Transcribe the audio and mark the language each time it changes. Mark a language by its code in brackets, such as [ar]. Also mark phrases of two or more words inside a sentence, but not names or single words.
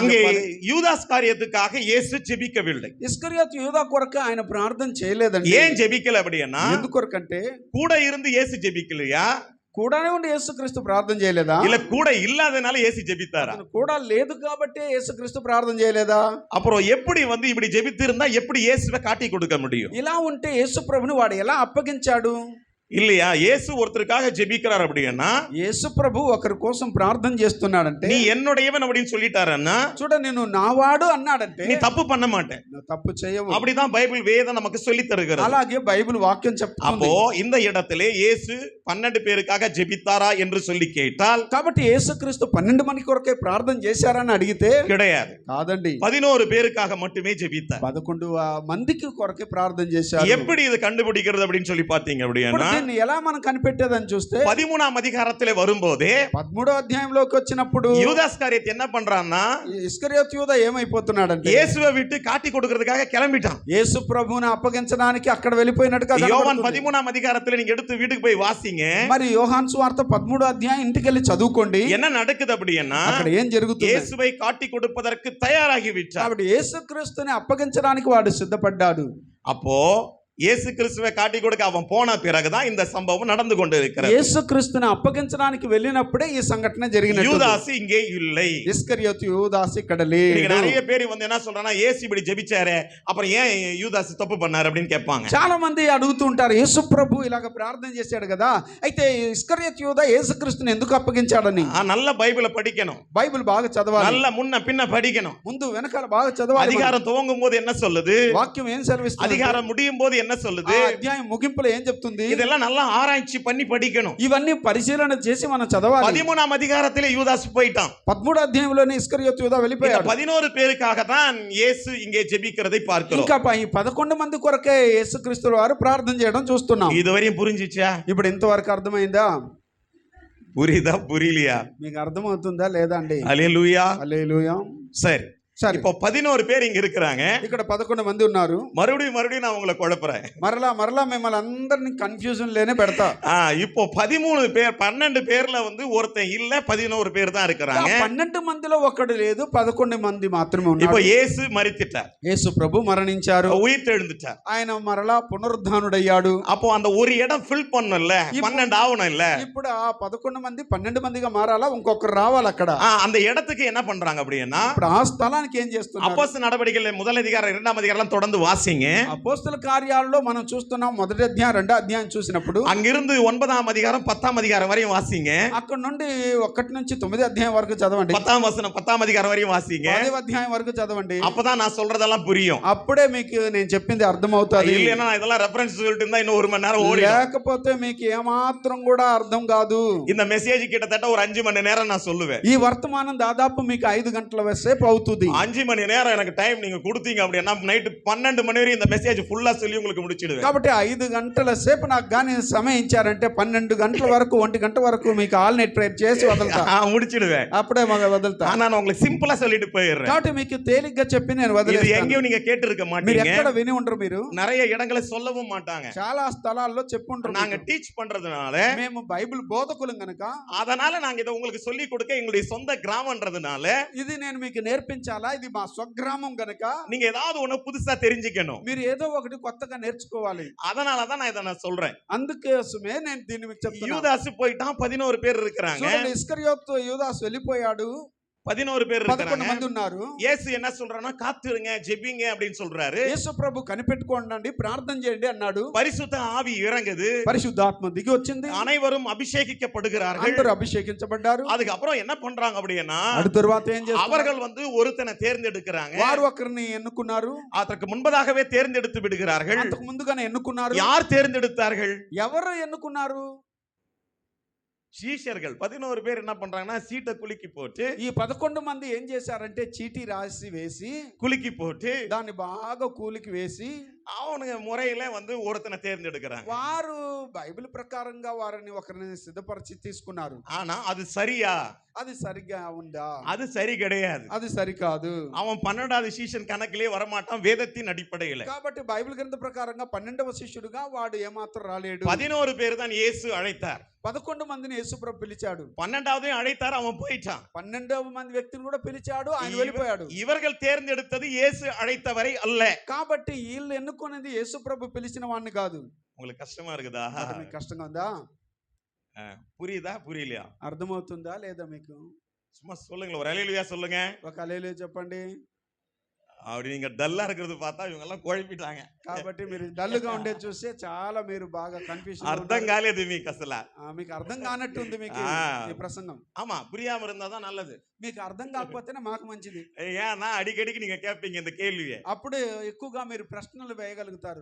[ta] அங்கே [te] చెప్పాలి. [ta] யூதாஸ் காரியத்துக்காக இயேசு ஜெபிக்கவில்லை. [te] ఇస్కరియోతు యూదా కొరకు ఆయన ప్రార్థన చేయలేదండి. [ta] ஏன் ஜெபிக்கல அப்படின்னா, [te] ఎందుకొరకంటే [ta] கூட இருந்து இயேசு ஜெபிக்கலையா, [te] కూడానే ఉండి యేసుక్రీస్తు ప్రార్థన చేయలేదా? [ta] இல்ல கூட இல்லாதனால இயேசு ஜெபித்தாரா? [te] అతను కూడా లేదు కాబట్టి యేసుక్రీస్తు ప్రార్థన చేయలేదా? [ta] அப்புறம் எப்படி வந்து இப்படி ஜெபித்து இருந்தா எப்படி இயேசுவை காட்டி கொடுக்க முடியும்? [te] ఇలా ఉంటే యేసు ప్రభుని వాడు ఎలా అప్పగించాడు? [ta] இல்லையா? இயேசு ஒருத்தருக்காக ஜெபிக்கிறார் அப்படின்னா, [te] యేసు ప్రభు ఒకరి కోసం ప్రార్థన చేస్తున్నాడంటే, [ta] நீ என்னுடையவன் அப்படின்னு சொல்லிட்டாரன்னா, [te] చూడ నేను నావాడు అన్నాడంటే [ta] நீ தப்பு பண்ண மாட்டேன். [te] నువ్వు తప్పు చేయవు. [ta] அப்படிதான் பைபிள் வேதம் நமக்கு சொல்லி தருகிறது. [te] అలాగే బైబిల్ వాక్యం చెప్తుంది. [ta] அப்போ இந்த இடத்திலே இயேசு 12 பேருக்காக ஜெபித்தாரா என்று சொல்லி கேட்டால், [te] కాబట్టి యేసుక్రీస్తు 12 మంది కొరకే ప్రార్థన చేశారని అడిగితే [ta] கிடையாது. [te] కాదండి, [ta] 11 பேருக்காக மட்டுமே ஜெபித்தார். [te] 11 మందికి కొరకే ప్రార్థన చేశారు. [ta] எப்படி இது కண்டுபிடிக்கிறது அப்படின்னு சொல்லி பார்த்தீங்க [te] ఇప్పుడు [ta] அப்படின்னா, [te] దీన్ని ఎలా మనం కనిపెట్టేదని చూస్తే [ta] 13ஆம் அதிகாரத்திலே வரும்போதே [te] 13వ అధ్యాయంలోకి వచ్చినప్పుడు [ta] யூதாஸ் காரியத்தை என்ன பண்றான்னா, [te] ఇస్కరియోతు యూదా ఏమైపోతున్నాడంటే [ta] இயேசுவை விட்டு காட்டி கொடுக்கிறதுக்காக கிளம்பிட்டான். [te] యేసు ప్రభువుని అప్పగించడానికి అక్కడ వెళ్ళిపోయినట్టుగా [ta] யோவான் [te] కనబడుతుంది. [ta] 13ஆம் அதிகாரத்துல நீங்க எடுத்து வீட்டுக்கு போய் வாசிங்க. [te] మరి యోహాను సువార్త 13వ అధ్యాయం ఇంటికి వెళ్ళి చదువుకోండి. [ta] என்ன நடக்குது அப்படின்னா, [te] అక్కడ ఏం జరుగుతుంది? [ta] இயேசுவை காட்டி கொடுப்பதற்கு தயாராகி விட்டார். [te] కాబట్టి యేసుక్రీస్తుని అప్పగించడానికి వాడు సిద్ధపడ్డాడు. [ta] அப்போ இயேசு கிறிஸ்துவை காட்டி கொடுக்க அவன் போன பிறகுதான் இந்த சம்பவம் நடந்து கொண்டு இருக்கிறது. [te] యేసుక్రీస్తుని అప్పగించడానికి వెళ్ళినప్పుడే ఈ సంఘటన జరిగినట్టు. [ta] யூதாசு இங்கே இல்லை. [te] ఇస్కరియోతు యూదాసు ఇక్కడ [ta] இன்னைக்கு [te] లేడు. [ta] நிறைய பேர் வந்து என்ன சொல்றாங்கன்னா இயேசு இப்படி ஜெபிச்சாரே அப்புறம் ஏன் யூதாசு தப்பு பண்ணாரு அப்படின்னு கேட்பாங்க. [te] చాలా మంది అడుగుతూ ఉంటారు, యేసు ప్రభు ఇలాగ ప్రార్థన చేశాడు కదా, అయితే ఇస్కరియోతు యూదా యేసుక్రీస్తుని ఎందుకు అప్పగించాడని. [ta] நல்ல பைபிளை படிக்கணும், [te] బైబిల్ బాగా చదవాలి, [ta] நல்ல முன்ன பின்ன படிக்கணும். [te] ముందు వెనకాల బాగా చదవాలి. [ta] அதிகாரம் துவங்கும் போது என்ன சொல்லுது, [te] వాక్యం ఏం సెలవిస్తుంది, [ta] அதிகாரம் முடியும் போது என்ன சொல்லுது, [te] ఆ అధ్యాయం ముగింపులో ఏం చెప్తుంది, [ta] இதெல்லாம் நல்லா ஆராய்ச்சி பண்ணி படிக்கணும். [te] ఇవన్నీ పరిశీలన చేసి మనం చదవాలి. [ta] 13ஆம் அதிகாரத்திலே யூதாசு போயிட்டான். [te] 13వ అధ్యాయంలోనే ఇస్కరియోతు యూదా [ta] இந்த [te] వెళ్ళిపోయాడు. [ta] 11 பேருக்காக தான் இயேசு இங்கே ஜெபிக்கிறதை பார்க்கிறோம். [te] ఇంకా ఈ 11 మంది కొరకే యేసుక్రీస్తు వారు ప్రార్థన చేయడం చూస్తున్నాం. [ta] இதுவரையும் புரிஞ்சிச்சா? [te] ఇప్పుడు ఇంతవరకు అర్థమైందా? [ta] புரியுதா புரியலையா? [te] మీకు అర్థమవుతుందా లేదా అండి? [ta] ஹல்லேலூயா. [te] హల్లెలూయా. [ta] சரி, [te] సరే, [ta] இப்போ 11 பேர் இங்க இருக்கிறாங்க. [te] ఇక్కడ 11 మంది ఉన్నారు. [ta] மறுபடியும் நான் உங்களை குழப்புறேன். [te] మరలా మిమ్మల్ని అందరిని కన్ఫ్యూజన్ లేనే పెడతా. [ta] இப்போ 13 பேர் 12 பேர்ல வந்து ஒருத்தன் இல்ல, 11 பேர் தான் இருக்கிறாங்க. [te] 12 మందిలో ఒకడు లేదు, 11 మంది మాత్రమే ఉన్నారు. [ta] இப்போ இயேசு மரித்துட்டார், [te] యేసు ప్రభు మరణించారు, [ta] உயிர் எழுந்துட்டார். [te] ఆయన మరలా పునరుద్ధానుడయ్యాడు. [ta] அப்போ அந்த ஒரு இடம் ஃபில் பண்ணல, 12 ஆவணும் இல்ல. [te] ఇప్పుడు ఆ 11 మంది 12 మందిగా మారాలా, ఇంకొకరు రావాలి అక్కడ. [ta] அந்த இடத்துக்கு என்ன பண்றாங்க அப்படின்னா, [te] ఇప్పుడు ఆ స్థలానికి ఏం చేస్తున్నారు? [ta] அப்போஸ்தல நடவடிக்கைகள் 1 அதிகாரம் 2 அதிகாரம் தொடர்ந்து வாசிங்க. [te] అపోస్తల కార్యాలలో మనం చూస్తున్నాం, మొదటి అధ్యాయం 2వ అధ్యాయం చూసినప్పుడు [ta] அங்கிருந்து 9ஆம் அதிகாரம் 10ஆம் அதிகாரம் வரையும் வாசிங்க. [te] అక్కడ నుండి 1 నుంచి 9వ అధ్యాయం వరకు చదవండి. [ta] 10ஆம் வசனம் 10ஆம் அதிகாரம் வரையும் வாசிங்க. [te] 10వ అధ్యాయం వరకు చదవండి. [ta] அப்பதான் நான் சொல்றதெல்லாம் புரியும். [te] అప్పుడే మీకు నేను చెప్పింది అర్థమవుతుంది. [ta] இல்லைன்னா நான் இதெல்லாம் ரெஃபரன்ஸ் சொல்லிட்டு இருந்தா இன்னும் 1 மணி நேரம் ஓடி, [te] లేకపోతే మీకు ఏమాత్రం కూడా అర్థం కాదు. [ta] இந்த மெசேஜ் கிட்டத்தட்ட ஒரு 5 மணி நேரம் நான் சொல்லுவேன். [te] ఈ వర్తమానం దాదాపు మీకు 5 గంటల సేపు అవుతుంది. [ta] 5 மணி நேரம் எனக்கு டைம் நீங்க கொடுத்தீங்க அப்படின்னா நைட் 12 மணி வரை இந்த மெசேஜ் ஃபுல்லா சொல்லி உங்களுக்கு முடிச்சிடுவேன். [te] కాబట్టి 5 గంటల సేపు నాకు గాని సమయం ఇచ్చారంటే 12 గంటల వరకు 1 గంట వరకు మీకు [en] all night prayer [te] చేసి వదలుతా, [ta] முடிச்சிடுவேன். [te] అప్పుడే వదలుతా. [ta] ஆனா நான் உங்களுக்கு சிம்பிளா சொல்லிட்டு போயிடுறேன். [te] కాబట్టి మీకు తేలిగ్గా చెప్పి నేను [ta] இது [te] వదిలేస్తాను. [ta] எங்கேயும் நீங்க கேட்டு இருக்க [te] మీరు [ta] மாட்டீங்க, [te] ఎక్కడ విని ఉండరు, మీరు [ta] நிறைய இடங்களை சொல்லவும் மாட்டாங்க. [te] చాలా స్థలాల్లో చెప్పుంటారు. [ta] நாங்க டீச் பண்றதுனால, [te] మేము బైబిల్ బోధకులం గనుక [ta] அதனால நாங்க இதை உங்களுக்கு சொல்லி கொடுக்க எங்களுடைய சொந்த கிராமம்ன்றதுனால [te] ఇది నేను మీకు నేర్పించాలా, ఇది మా స్వగ్రామం గనుక [ta] நீங்க ஏதாவது ஒண்ணு புதுசா தெரிஞ்சுக்கணும். [te] మీరు ఏదో ఒకటి కొత్తగా నేర్చుకోవాలి. [ta] அதனால தான் நான் இதை சொல்றேன். [te] అందుకోసమే నేను దీన్ని మీకు చెప్తున్నా. [ta] யூதாசு போயிட்டான், 11 பேர் இருக்கிறாங்க. [te] చూడండి, ఇస్కరియోతు యూదాసు వెళ్ళిపోయాడు, [ta] 11 பேர் [te] 11 [ta] இருக்காங்க. [te] మంది ఉన్నారు. [ta] இயேசு என்ன சொல்றானா, காத்துருங்க, ஜெபிங்க அப்படின்னு சொல்றாரு. [te] యేసు ప్రభు కనిపెట్టుకోండి, ప్రార్థన చేయండి అన్నాడు. [ta] பரிசுத்த ஆவி இறங்குது, [te] పరిశుద్ధాత్మ దిగి వచ్చింది, [ta] அனைவரும் அபிஷேகிக்கப்படுகிறார்கள். [te] అందరూ అభిషేకించబడ్డారు. [ta] அதுக்கு అப்புறம் என்ன பண்றாங்க அப்படின்னா, [te] అటు తరువాత ఏం చేస్తారు? [ta] அவர்கள் வந்து ஒருத்தனை தேர்ந்தெடுக்கிறாங்க. [te] వారు ఒకరిని ఎన్నుకున్నారు, [ta] அதற்கு முன்பதாகவே தேர்ந்தெடுத்து விடுகிறார்கள். [te] అంతకు ముందుగానే ఎన్నుకున్నారు. [ta] யார் தேர்ந்தெடுத்தார்கள்? [te] ఎవరు ఎన్నుకున్నారు? [ta] சீஷர்கள் 11 பேர் என்ன பண்றாங்கன்னா, சீட்டை குலுக்கி போட்டு, [te] ఈ 11 మంది ఏం చేశారంటే చీటీ రాసి వేసి [ta] குலுக்கி போட்டு [te] దాన్ని బాగా కూలికి వేసి [ta] அவனுங்க முறையில வந்து ஒருத்தனை தேர்ந்தெடுக்கிறாங்க. [te] వారు బైబిల్ ప్రకారంగా వారిని ఒకరిని సిద్ధపరిచి తీసుకున్నారు. [ta] ஆனா அது சரியா? [te] అది సరిగ్గా ఉందా? [ta] அது சரி கிடையாது. [te] అది సరికాదు. [ta] அவன் 12வது சீஷன் கணக்கிலே வரமாட்டான், வேதத்தின் அடிப்படையில. [te] కాబట్టి బైబిల్ గ్రంథ ప్రకారంగా 12వ శిష్యుడుగా వాడు ఏమాత్రం రాలేడు. [ta] 11 பேர் தான் இயேசு அழைத்தார். [te] 11 మందిని యేసుప్రభు పిలిచాడు. [ta] 12வதையும் அழைத்தார், அவன் போயிட்டான். [te] 12వ మంది వ్యక్తిని కూడా పిలిచాడు, ఆయన వెళ్ళిపోయాడు. [ta] இவர்கள் தேர்ந்தெடுத்தது இயேசு அழைத்தவரை அல்ல. [te] కాబట్టి వీళ్ళు ఎన్నుకునేది యేసుప్రభు పిలిచిన వాడిని కాదు. [ta] உங்களுக்கு కష్టமா இருக்குதா? [te] మీకు కష్టంగా ఉందా? [ta] புரியுதா புரியலையா? [te] అర్థమవుతుందా లేదా మీకు? [ta] சும்மா சொல்லுங்க, ஒரு ஹல்லேலூயா சொல்லுங்க. [te] ఒక హల్లెలూయా చెప్పండి. [ta] அப்படி நீங்க டல்லா இருக்கிறது பார்த்தா இவங்க எல்லாம் குழப்பிட்டாங்க. [te] కాబట్టి మీరు డల్గా ఉండేది చూస్తే చాలా మీరు బాగా కన్ఫ్యూజన్. అర్థం కాలేదు మీకు అసలు. మీకు అర్థం కానట్టు ఉంది మీకు ఈ ప్రసంగం. [ta] ஆமா, புரியாம இருந்தாதான் நல்லது. [te] మీకు అర్థం కాకపోతేనే మాకు మంచిది. [ta] ஏன்னா அடிக்கடிக்கு நீங்க கேட்பீங்க இந்த கேள்வியை, [te] అప్పుడు ఎక్కువగా మీరు ప్రశ్నలు వేయగలుగుతారు.